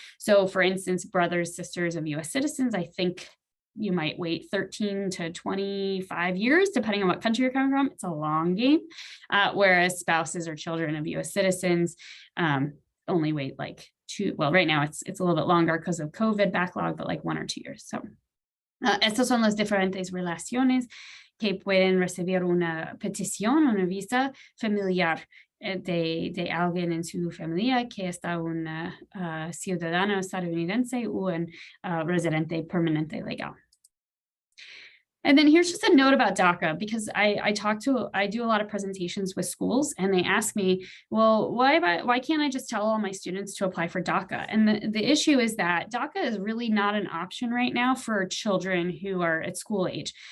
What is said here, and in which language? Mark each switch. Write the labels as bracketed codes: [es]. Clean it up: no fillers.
[en] So for instance, brothers, sisters of US citizens, I think you might wait 13 to 25 years, depending on what country you're coming from. It's a long game. Whereas spouses or children of US citizens, only wait like right now it's a little bit longer because of COVID backlog, but like 1 or 2 years. [es] So estas son las diferentes relaciones que pueden recibir una petición, una visa familiar de alguien en su familia que está un ciudadano estadounidense o un residente permanente legal. [en] And then here's just a note about DACA, because I do a lot of presentations with schools, and they ask me, well, why can't I just tell all my students to apply for DACA? And the issue is that DACA is really not an option right now for children who are at school age.